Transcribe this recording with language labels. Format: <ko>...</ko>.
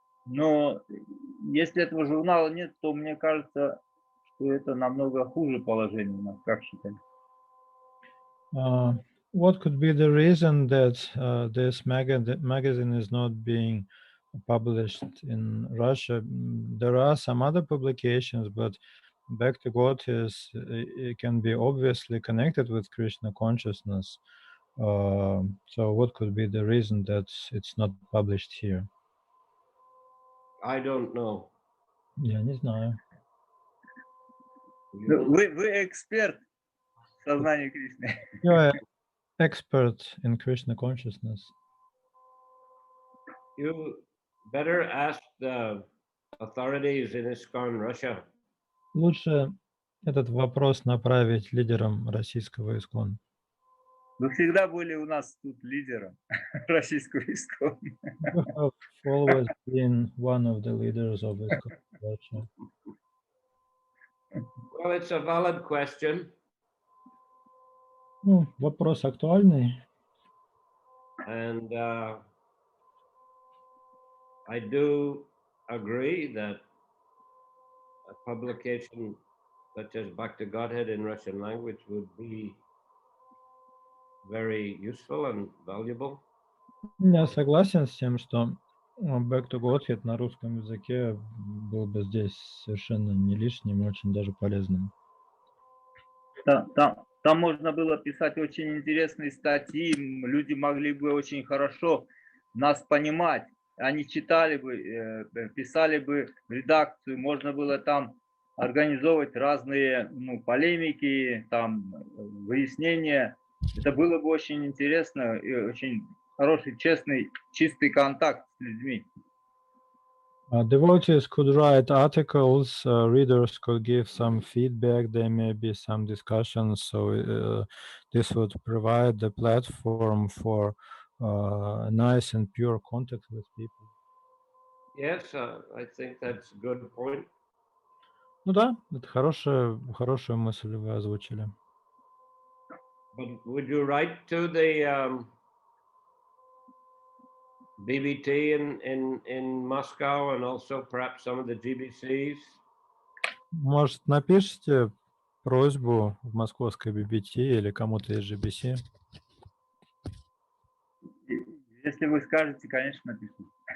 <ru>Но если этого журнала нет, то мне кажется, что это намного хуже положение у нас, как считаете?</ru> <en>What could be the reason that this magazine is not being published in Russia? There are some other publications, but Back to God it can be obviously connected with Krishna consciousness. So what could be the reason that it's not published here? I don't know.</en> <ru>Я не знаю. Вы эксперт в сознании Кришны.</ru> <en>You're an expert in Krishna consciousness. You better ask the authorities in ISKCON Russia.</en> <ru>Лучше этот вопрос направить лидерам российского ИСККОН. Вы всегда были у нас тут лидером российского ИСККОН.</ru> <en>You have always been one of the leaders of ISKCON Russia. Well, it's a valid question.</en> <ru>Вопрос актуальный.</ru> <en>And I do agree that a publication such as Back to Godhead in Russian language would be very useful and valuable.</en> <ru>Я согласен с тем, что Back to Godhead на русском языке был бы здесь совершенно не лишним, очень даже полезным. Там можно было писать очень интересные статьи, люди могли бы очень хорошо нас понимать. Они читали бы, писали бы в редакцию, можно было там организовывать разные полемики, там выяснения. Это было бы очень интересно и очень хороший, чистый контакт с людьми.</ru> <en>Devotees could write articles, readers could give some feedback, there may be some discussions, so this would provide the platform for nice and pure contact with people. Yes, I think that's a good point.</en> <ru>Ну да, это хорошую мысль вы озвучили.</ru> <en>But would you write to the BBT in Moscow and also perhaps some of the GBCs?</en> <ru>Может, напишите просьбу в московской BBT или кому-то из GBC? Если вы скажете, конечно, напишу.</ru>